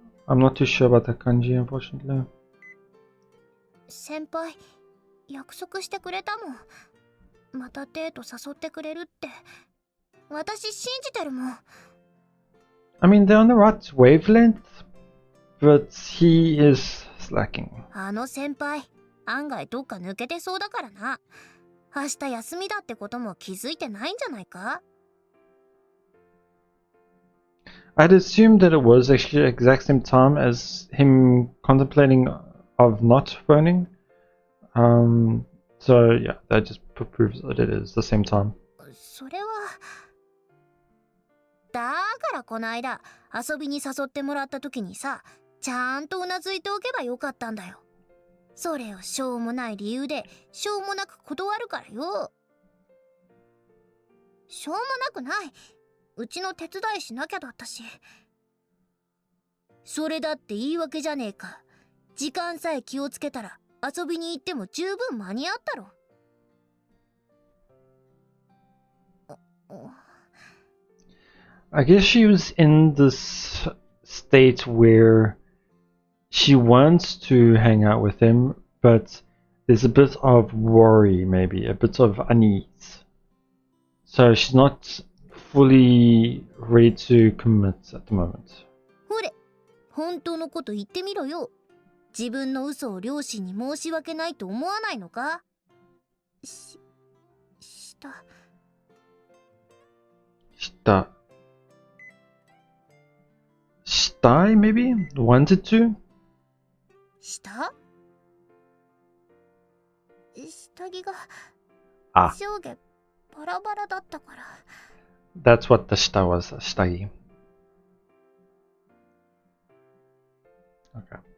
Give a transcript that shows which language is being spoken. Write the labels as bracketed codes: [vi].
[en] I'm not too sure about that kanji, unfortunately. [ja] 先輩約束してくれたもん。またデート誘ってくれるって。私信じてるもん。 [en] I mean, they're on the right wavelength, but he is slacking. [ja] あの先輩案外どっか抜けてそうだからな。明日休みだってことも気づいてないんじゃないか？ [en] I'd assumed that it was actually the exact same time as him contemplating of not phoning. So yeah, that just proves that it is the same time. [ja] それはだからこの間遊びに誘ってもらった時にさ、ちゃんとうなずいておけばよかったんだよ。それをしょうもない理由でしょうもなく断るからよ。しょうもなくない。うちの手伝いしなきゃだったし。それだって言い訳じゃねえか。時間さえ気をつけたら遊びに行っても十分間に合ったろ。 [en] I guess she was in this state where she wants to hang out with him, but there's a bit of worry, maybe a bit of unease. So she's not fully ready to commit at the moment. [ja] ほれ、本当のこと言ってみろよ。自分の嘘を両親に申し訳ないと思わないのか？した。 [en] Shy, maybe? Wanted to? [ja] 下着が上下バラバラだったから。 [en] That's what the shita was, shitagi. Okay.